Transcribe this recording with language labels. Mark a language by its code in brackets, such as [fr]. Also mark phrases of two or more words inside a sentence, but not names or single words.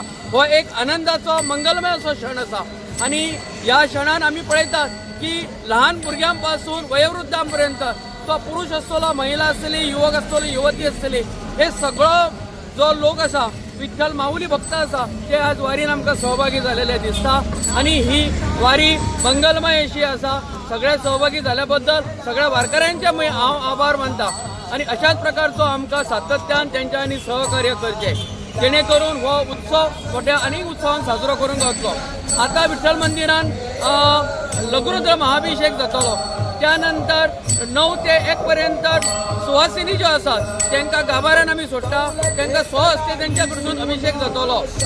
[kok] हो एक आनंदाचो मंगलमय असो क्षण असा आणि या क्षणान आम्ही पळयतात की लहान भुरग्यांपासून वयोवृद्धांपर्यंत तो पुरुष असतलो, महिला असतली, युवक असतले, युवती असतली, हे सगळं जो लोक असा विठ्ठल माऊली भक्त असा ते आज वारीन आमकां सहभागी झालेले दिसता आणि ही वारी मंगलमय अशी असा. सगळे सहभागी झाल्याबद्दल सगळ्या वारकऱ्यांचे मी हांव आभार मानता आणि अशाच प्रकारचो आमकां सातत्यान तेंच्यांनी सहकार्य करचे जेणे करून हो उत्सव मोठ्या अनेक उत्सवान साजरो करूंक वतलो. आता विठ्ठल मंदिरान लघुरुद्र महाअभिषेक जातलो, त्यानंतर 9 ते 1 पर्यंत सुवासिनी ज्यो आसात तांकां गाभाऱ्यान आमी सोडटा, तांकां स्वहस्ते तेंच्या कडसून अभिषेक जातलो.